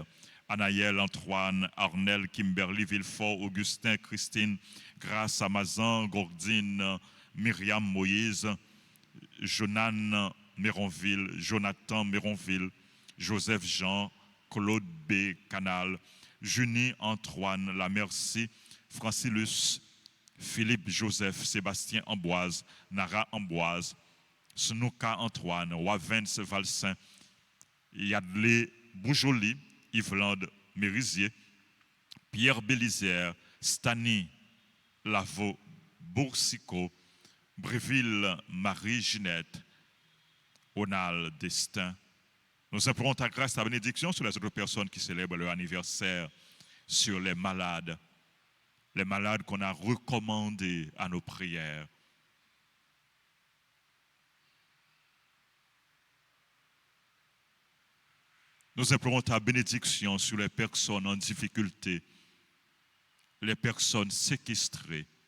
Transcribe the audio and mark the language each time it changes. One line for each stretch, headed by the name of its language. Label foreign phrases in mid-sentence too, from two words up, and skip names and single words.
French: Anaël, Antoine, Arnel, Kimberly, Villefort, Augustin, Christine, Grâce, Amazon, Gordine, Myriam, Moïse, Jonan, Méronville, Jonathan, Méronville, Joseph Jean, Claude B. Canal, Junie, Antoine, La Merci, Francilus, Philippe Joseph, Sébastien Amboise, Nara Amboise, Snouka Antoine, Wavens Valsin, Yadley Boujoli, Yvelande Mérisier, Pierre Bélizière, Stani Lavaux, Boursicot, Bréville Marie-Ginette, Onal Destin. Nous implorons ta grâce, ta bénédiction sur les autres personnes qui célèbrent leur anniversaire, sur les malades qu'on a recommandés à nos prières. Nous implorons ta bénédiction sur les personnes en difficulté, les personnes séquestrées.